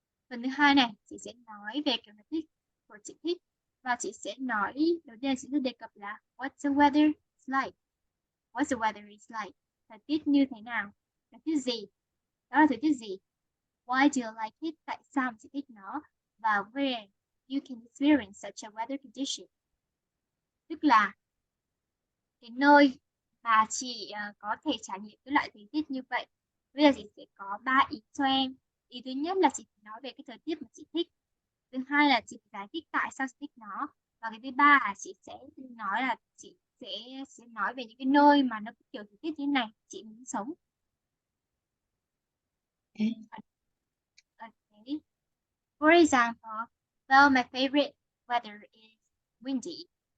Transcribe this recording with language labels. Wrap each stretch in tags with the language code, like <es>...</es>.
<vi>Phần thứ hai này chị sẽ nói về kiểu thời tiết của chị thích và chị sẽ nói đầu tiên chị sẽ đề cập là</vi> <en>what's the weather is like. What's the weather is like?</en> <vi>Thời tiết như thế nào? Thời tiết gì? Đó là thời tiết gì?</vi> <en>Why do you like it?</en> <vi>Tại sao chị thích nó?</vi> <en>Và where you can experience such a weather condition.</en> <vi>Tức là cái nơi mà chị có thể trải nghiệm cái loại thời tiết như vậy. Bây giờ chị sẽ có 3 ý cho em. Ý thứ nhất là chị nói về cái thời tiết mà chị thích. Thứ hai là chị giải thích tại sao chị thích nó. Và cái thứ ba là chị sẽ nói là chị sẽ nói về những cái nơi mà nó kiểu thời tiết như thế này chị muốn sống. Okay.</vi> <en>For example, well, my favorite weather is windy.</en>